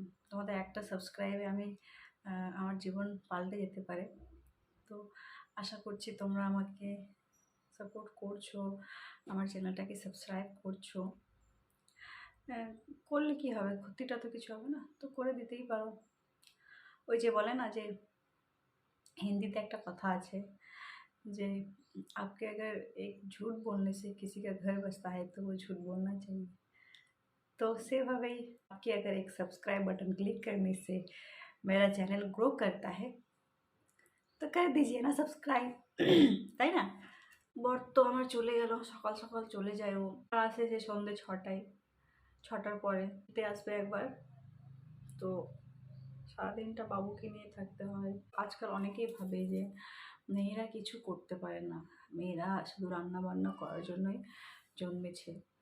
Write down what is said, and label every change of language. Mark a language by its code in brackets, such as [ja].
[bn] তোমাদের একটা সাবস্ক্রাইবে আমি আমার জীবন পাল্টে যেতে পারে। তো আশা করছি তোমরা আমাকে সাপোর্ট করছো, আমার চ্যানেলটাকে সাবস্ক্রাইব করছো। করলে কি হবে, ক্ষতিটা তো কিছু হবে না, তো করে দিতেই পারো। ওই যে বলে না যে হিন্দিতে একটা কথা আছে যে [hi] आपके अगर एक झूठ बोलने से किसी का घर बसता है तो वो झूठ बोलना चाहिए। तो [bn] সেভাবেই [hi] आपके अगर एक सब्सक्राइब बटन क्लिक करने से मेरा चैनल ग्रो करता है तो कर दीजिए ना सब्सक्राइब। [bn] তাই না? বর তো আমার চলে গেল, সকাল সকাল চলে যায় ও, আসে যে সন্ধ্যে 6টায়, 6টার পরে আসবে একবার। তো সারাদিনটা বাবুকে নিয়ে থাকতে হয়। আজকাল অনেকেই ভাবে যে মেয়েরা কিছু করতে পারে না, মেয়েরা শুধু রান্না বান্না করার জন্যই জন্মেছে।